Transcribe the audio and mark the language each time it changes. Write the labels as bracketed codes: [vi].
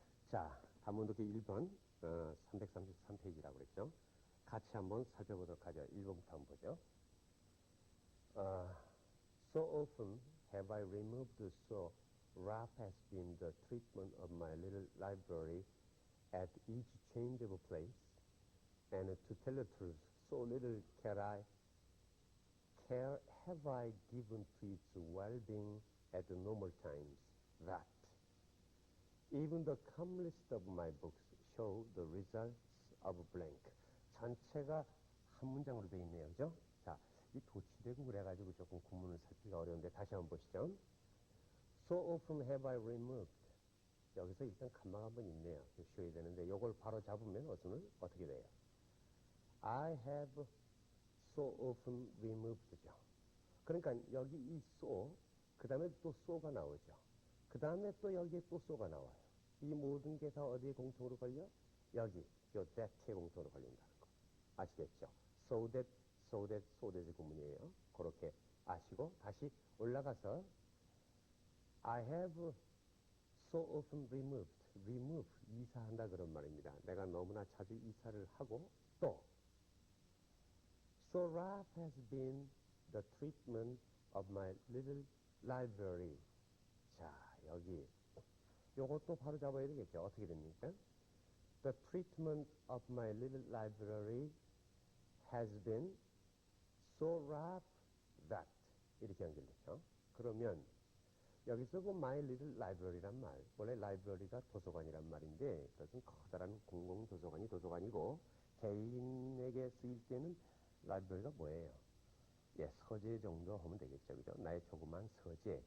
[ko] 자, 단문독기 1번 333페이지라고 그랬죠. 같이 한번 살펴보도록 하죠. 1번부터 한번 보죠. [en] So often have I removed, so rough has been the treatment of my little library at each change of place, and to tell the truth, so little care have I given to its well-being at the normal times, that even the commonest of my books show the results of blank. [ko] 전체가 한 문장으로 되어 있네요. 그죠? 자, 이 도치되고 그래가지고 조금 구문을 살피기가 어려운데 다시 한번 보시죠. [en] So often have I removed. [ko] 여기서 일단 칸마가 한번 있네요. 쉬어야 되는데 이걸 바로 잡으면 어떻게 돼요? [en] I have so often removed죠. [ko] 그러니까 여기 이 so, 그 다음에 또 so가 나오죠. 그 다음에 또 여기에 또 so가 나와요. 이 모든 게 다 어디에 공통으로 걸려? 여기, that에 공통으로 걸린다는 거. 아시겠죠? so that의 구문이에요. 그렇게 아시고 다시 올라가서 [en] I have so often remove, [ko] 이사한다 그런 말입니다. 내가 너무나 자주 이사를 하고 또 [en] so rough has been the treatment of my little library. [ko] 자, 여기 요것도 바로 잡아야 되겠죠. 어떻게 됩니까? [en] The treatment of my little library has been so rough that [ko] 이렇게 연결되죠. 그러면 여기서 my little library란 말, 원래 library가 도서관이란 말인데 그것은 커다란 공공도서관이 도서관이고 개인에게 쓰일 때는 library가 뭐예요? 예, 서재 정도 하면 되겠죠. 그죠? 나의 조그만 서재.